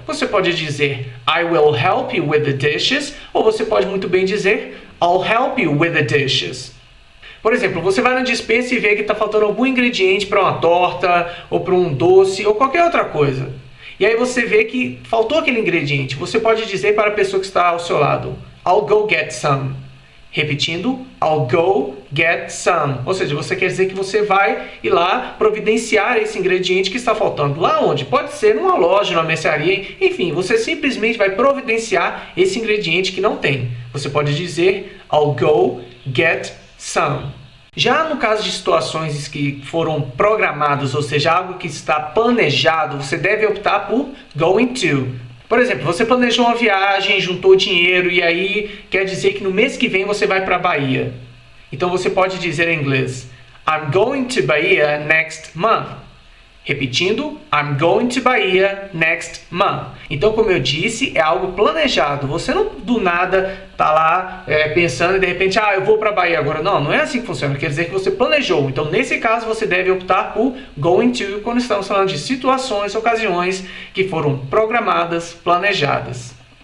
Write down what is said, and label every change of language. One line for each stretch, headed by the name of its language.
Portuguese: Você pode dizer
English: I will help you with the dishes,
Portuguese: ou você pode muito bem dizer
English: I'll help you with the dishes.
Portuguese: Por exemplo, você vai na despensa e vê que está faltando algum ingrediente para uma torta, ou para um doce, ou qualquer outra coisa. E aí você vê que faltou aquele ingrediente. Você pode dizer para a pessoa que está ao seu lado,
English: I'll go get some. Repetindo, I'll go get some.
Portuguese: Ou seja, você quer dizer que você vai ir lá providenciar esse ingrediente que está faltando. Lá onde? Pode ser numa loja, numa mercearia, enfim, você simplesmente vai providenciar esse ingrediente que não tem. Você pode dizer,
English: I'll go get some.
Portuguese: Já no caso de situações que foram programadas, ou seja, algo que está planejado, você deve optar por going to. Por exemplo, você planejou uma viagem, juntou dinheiro e aí quer dizer que no mês que vem você vai para a Bahia. Então você pode dizer em inglês,
English: I'm going to Bahia next month. Repetindo, I'm going to Bahia next month.
Portuguese: Então, como eu disse, é algo planejado. Você não do nada está lá pensando e de repente, eu vou para a Bahia agora. Não, não é assim que funciona. Quer dizer que você planejou. Então, nesse caso, você deve optar por going to quando estamos falando de situações, ocasiões que foram programadas, planejadas.